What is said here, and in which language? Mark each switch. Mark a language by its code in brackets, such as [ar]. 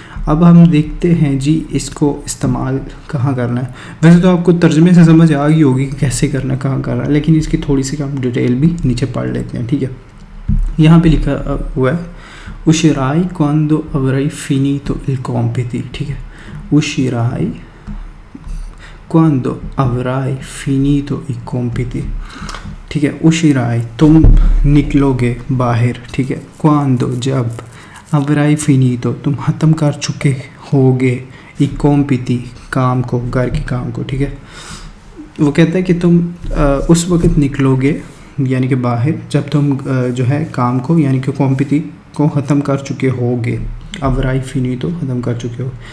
[ur] اب ہم دیکھتے ہیں جی اس کو استعمال کہاں کرنا ہے. ویسے تو آپ کو ترجمے سے سمجھ آ گئی ہوگی کہ کیسے کرنا ہے، کہاں کرنا ہے، لیکن اس کی تھوڑی سی ہم ڈیٹیل بھی نیچے پڑھ لیتے ہیں. ٹھیک ہے، یہاں پہ لکھا ہوا ہے [it] uscirai quando avrai finito il compiti. [ur] ٹھیک ہے، [it] uscirai quando avrai finito i compiti. [ur] ٹھیک ہے، [it] uscirai [ur] تم نکلو گے باہر. ٹھیک ہے، [it] quando [ur] جب، [it] avrai finito [ur] تم ختم کر چکے ہوگے [it] I compiti [ur] کام کو, گھر کے کام کو, ٹھیک ہے. وہ کہتا ہے کہ تم اس وقت نکلو گے یعنی کہ باہر جب تم جو ہے کام کو یعنی کہ compiti کو ختم کر چکے ہوگے, [it] avrai finito [ur] ختم کر چکے ہو.